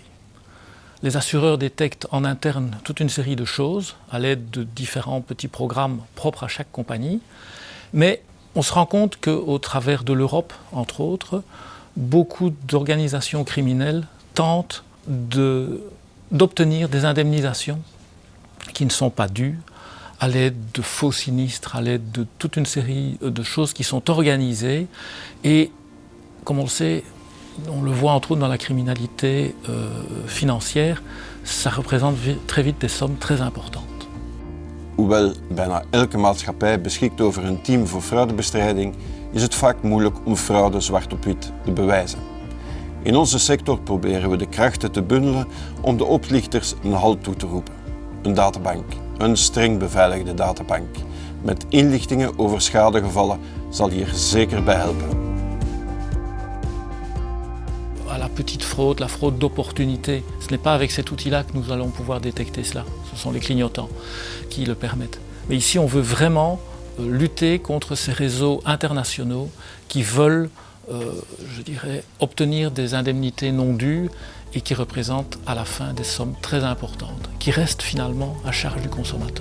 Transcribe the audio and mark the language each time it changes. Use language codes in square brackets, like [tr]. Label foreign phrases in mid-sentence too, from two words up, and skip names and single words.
[fr] Les assureurs détectent en interne toute une série de choses à l'aide de différents petits programmes propres à chaque compagnie, mais on se rend compte qu'au travers de l'Europe, entre autres, beaucoup d'organisations criminelles tentent d'obtenir des indemnisations qui ne sont pas dues à l'aide de faux sinistres, à l'aide de toute une série de choses qui sont organisées. Et comme on le sait, on le voit entre autres dans la criminalité financière, ça représente très vite des sommes très importantes. [nl] Hoewel bijna elke maatschappij beschikt over een team voor fraudebestrijding, is het vaak moeilijk om fraude zwart op wit te bewijzen. In onze sector proberen we de krachten te bundelen om de oplichters een halt toe te roepen. Een databank, een streng beveiligde databank, met inlichtingen over schadegevallen zal hier zeker bij helpen. [fr] La petite fraude, la fraude d'opportunité, ce n'est pas avec cet outil-là que nous allons pouvoir détecter cela. Ce sont les clignotants qui le permettent. Mais ici, on veut vraiment lutter contre ces réseaux internationaux qui veulent, je dirais, obtenir des indemnités non dues et qui représentent à la fin des sommes très importantes, qui restent finalement à charge du consommateur.